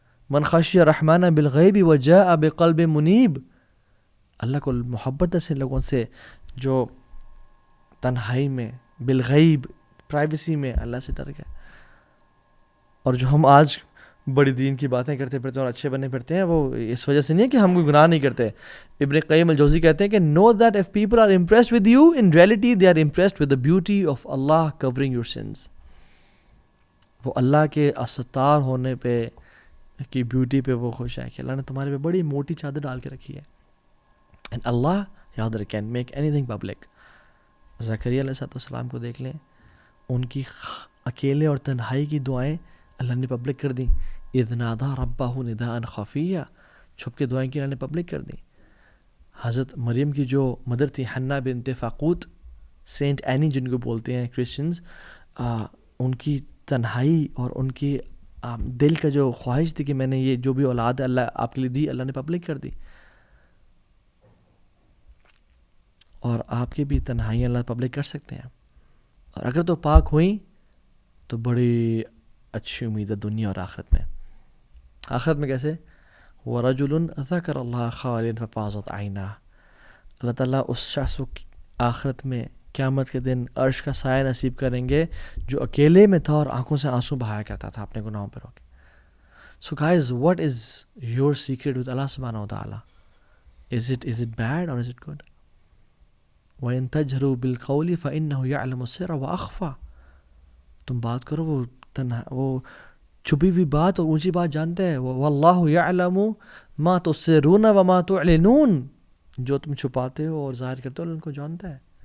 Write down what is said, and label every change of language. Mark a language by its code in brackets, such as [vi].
[ar] من خشی الرحمن بالغیب وجاء بقلب منیب, [ur] اللہ کو محبت ہے ان لوگوں سے جو تنہائی میں بالغیب پرائیویسی میں اللہ سے ڈر گئے. اور جو ہم آج بڑی دین کی باتیں کرتے پھرتے ہیں اور اچھے بنے پھرتے ہیں, وہ اس وجہ سے نہیں ہے کہ ہم کوئی گناہ نہیں کرتے. [en] ابن قیم الجوزی [ur] کہتے ہیں کہ [en] know that if people are impressed with you, in reality they are impressed with the beauty of Allah covering your sins. [ur] وہ اللہ کے استار ہونے پہ کی بیوٹی پہ وہ خوش ہے کہ اللہ نے تمہارے پہ بڑی موٹی چادر ڈال کے رکھی ہے. [en] and Allah [ur] یاد رکھیں [en] can make anything public. [ur] زکریا علیہ السلام کو دیکھ لیں, ان کی اکیلے اور تنہائی کی دعائیں اللہ نے پبلک کر دیں. [ar] اذ نادى ربه نداء خفیا, [ur] چھپ کے دعائیں کی اللہ نے پبلک کر دیں. حضرت مریم کی جو مدر تھی حنا بنت فاقوت, سینٹ اینی جن کو بولتے ہیں کرسچنز، ان کی تنہائی اور ان کی دل کا جو خواہش تھی کہ میں نے یہ جو بھی اولاد اللہ آپ کے لیے دی، اللہ نے پبلک کر دی. اور آپ کی بھی تنہائیاں اللہ پبلک کر سکتے ہیں، اور اگر تو پاک ہوئیں تو بڑی اچھی امید ہے دنیا اور آخرت میں. آخرت میں کیسے؟ [ar] وَرَجُلٌ ذَكَرَ اللَّهَ خَالِيًا فَفَاضَتْ عَيْنَاهُ، [ur] اللہ تعالیٰ اس شخص کو آخرت میں قیامت کے دن عرش کا سایہ نصیب کریں گے جو اکیلے میں تھا اور آنکھوں سے آنسو بہایا کرتا تھا اپنے گناہوں پر ہو کے. [en] So guys, what is your secret with Allah subhanahu wa ta'ala? Is it bad or is it good? [ar] وَإِن تَجْهَرُوا بِالْقَوْلِ فَإِنَّهُ يَعْلَمُ السِّرَّ وَأَخْفَى، [ur] تم بات کرو، وہ چھپی ہوئی بات اور اونچی بات جانتا ہے. [ar] وَاللَّهُ يَعْلَمُ مَا تُسِرُّونَ وَمَا تُعْلِنُونَ، [ur] جو تم چھپاتے ہو اور ظاہر کرتے ہو ان کو جانتا ہے.